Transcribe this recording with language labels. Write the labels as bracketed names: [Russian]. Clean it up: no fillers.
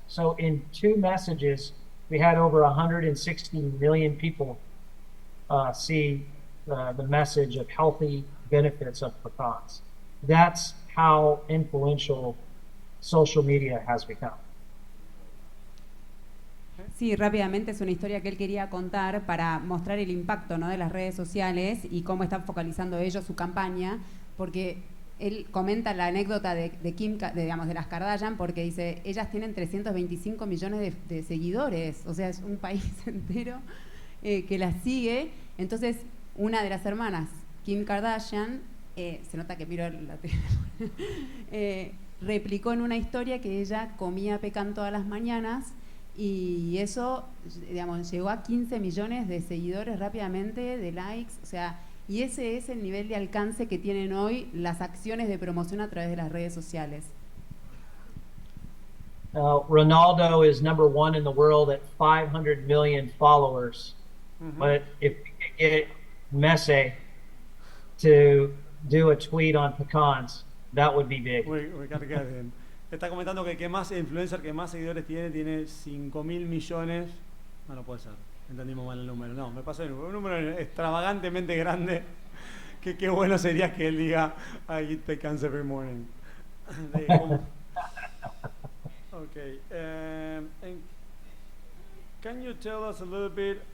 [English] So in 2 messages, we had over 160 million people see the message of healthy benefits of pecans. That's how influential social media has become. [Spanish] Sí, rápidamente es una historia que él quería contar para mostrar el impacto, ¿no?, de las redes sociales y cómo están focalizando ellos su campaña, porque él comenta la anécdota de Kim, de las Kardashian, porque dice, ellas tienen 325 millones de seguidores, o sea, es un país entero que las sigue. Entonces, una de las hermanas, Kim Kardashian, se nota que miro la tele, replicó en una historia que ella comía pecan todas las mañanas, y eso, llegó a 15 millones de seguidores rápidamente, de likes, o sea, y ese es el nivel de alcance que tienen hoy las acciones de promoción a través de las redes sociales. [English] Ronaldo is #1 in the world at 500 million followers. Mm-hmm. But if we could get Messi to do a tweet on pecans, that would be big. We gotta get him. [Spanish] Está comentando que más influencer, que más seguidores tiene 5.000 millones. No puede ser. Entendimos mal el número. No, me pasó un número extravagantemente grande. Que qué bueno sería que él diga, [English] I eat pecans every morning. Okay. And can you tell us a little bit?